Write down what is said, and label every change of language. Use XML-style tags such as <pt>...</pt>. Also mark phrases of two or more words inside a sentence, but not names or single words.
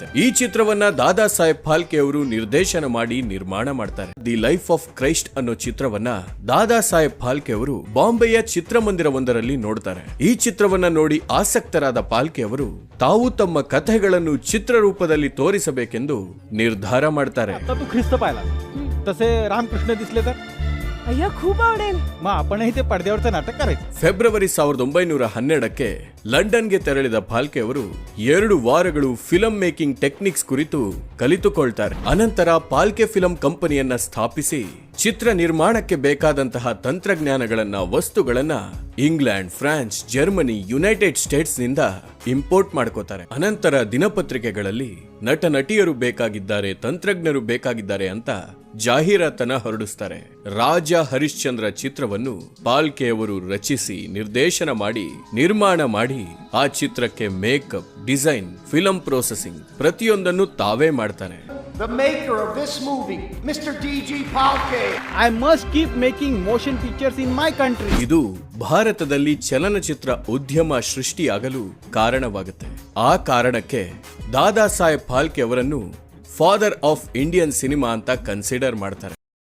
<kn>ಈ ಚಿತ್ರವನ್ನ ದಾದಾ ಸಾಹೇಬ್ ಫಾಲ್ಕೆ ಅವರು ನಿರ್ದೇಶನ ಮಾಡಿ ನಿರ್ಮಾಣ ಮಾಡ್ತಾರೆ. ದಿ ಲೈಫ್ ಆಫ್ ಕ್ರೈಸ್ಟ್ ಅನ್ನೋ ಚಿತ್ರವನ್ನ ದಾದಾ ಸಾಹೇಬ್ ಫಾಲ್ಕೆ ಅವರು ಬಾಂಬೆಯ ಚಿತ್ರಮಂದಿರವೊಂದರಲ್ಲಿ ನೋಡ್ತಾರೆ. ಈ ಚಿತ್ರವನ್ನ ನೋಡಿ ಆಸಕ್ತರಾದ ಫಾಲ್ಕೆ ಅವರು ತಾವು ತಮ್ಮ ಕಥೆಗಳನ್ನು ಚಿತ್ರರೂಪದಲ್ಲಿ ತೋರಿಸಬೇಕೆಂದು ನಿರ್ಧಾರ ಮಾಡ್ತಾರೆ.</kn> <mr>आता तू ख्रिस्त पाहिला तसे रामकृष्ण दिसले तर अय्या खूप आवडेल. मग आपणही ते पडद्यावरचं नाटक करायचं.</mr> <kn>ಫೆಬ್ರವರಿ 1912ಕ್ಕೆ ಲಂಡನ್ಗೆ ತೆರಳಿದ ಫಾಲ್ಕೆ ಅವರು 2 ವಾರಗಳು</kn> <en>film making techniques</en> <kn>ಕುರಿತು ಕಲಿತುಕೊಳ್ತಾರೆ. ಅನಂತರ ಫಾಲ್ಕೆ ಫಿಲಂ ಕಂಪನಿಯನ್ನ ಸ್ಥಾಪಿಸಿ ಚಿತ್ರ ನಿರ್ಮಾಣಕ್ಕೆ ಬೇಕಾದಂತಹ ತಂತ್ರಜ್ಞಾನಗಳನ್ನ ವಸ್ತುಗಳನ್ನ ಇಂಗ್ಲೆಂಡ್, ಫ್ರಾನ್ಸ್, ಜರ್ಮನಿ, ಯುನೈಟೆಡ್ ಸ್ಟೇಟ್ಸ್ ನಿಂದ ಇಂಪೋರ್ಟ್ ಮಾಡ್ಕೋತಾರೆ. ಅನಂತರ ದಿನಪತ್ರಿಕೆಗಳಲ್ಲಿ ನಟ ನಟಿಯರು ಬೇಕಾಗಿದ್ದಾರೆ, ತಂತ್ರಜ್ಞರು ಬೇಕಾಗಿದ್ದಾರೆ ಅಂತ ಜಾಹೀರಾತನ್ನ ಹೊರಡಿಸ್ತಾರೆ. ರಾಜ ಹರಿಶ್ಚಂದ್ರ ಚಿತ್ರವನ್ನು ಫಾಲ್ಕೆ ಅವರು ರಚಿಸಿ ನಿರ್ದೇಶನ ಮಾಡಿ ನಿರ್ಮಾಣ ಮಾಡಿ ಆ ಚಿತ್ರಕ್ಕೆ ಮೇಕಪ್, ಡಿಸೈನ್,</kn> <en>film processing</en> <kn>ಪ್ರತಿಯೊಂದನ್ನು ತಾವೇ ಮಾಡ್ತಾರೆ.</kn> <en>The maker of this movie, Mr. D.G. Palke. I must keep making motion pictures in my country.</en> <kn>ಇದು ಭಾರತದಲ್ಲಿ ಚಲನಚಿತ್ರ ಉದ್ಯಮ ಸೃಷ್ಟಿಯಾಗಲು ಕಾರಣವಾಗುತ್ತೆ. ಆ ಕಾರಣಕ್ಕೆ ದಾದಾ ಸಾಹೇಬ್ ಫಾಲ್ಕೆ ಅವರನ್ನು</kn> <en>Father of Indian Cinema</en> <kn>ಅಂತ ಕನ್ಸಿಡರ್ ಮಾಡ್ತಾರೆ.</kn>